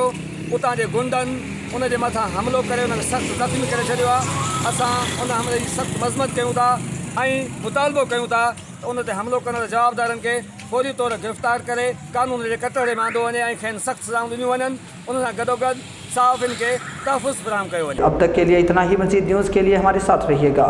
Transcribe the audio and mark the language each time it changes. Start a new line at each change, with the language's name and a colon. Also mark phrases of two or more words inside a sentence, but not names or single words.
Sindhi: उतां जे गुंडनि उन जे मथां हमिलो करे उन खे सख़्तु ज़ख़्मी करे छॾियो आहे। असां उन हमले जी सख़्तु मज़म्मत कयूं था ऐं मुतालबो कयूं था त उन ते हमिलो करण जवाबदारनि खे फौरी तौर गिरफ़्तार करे कानून जे कटहरे में आंदो वञे ऐं खेनि सख़्तु सज़ाऊं ॾिनियूं वञनि। उन सां गॾोगॾु صحافین کے تحفظ فراہم کयो वञे۔
Urdu: اب تک کے لیے اتنا ہی۔ مزید نیوز کے لیے ہمارے ساتھ رہیے گا۔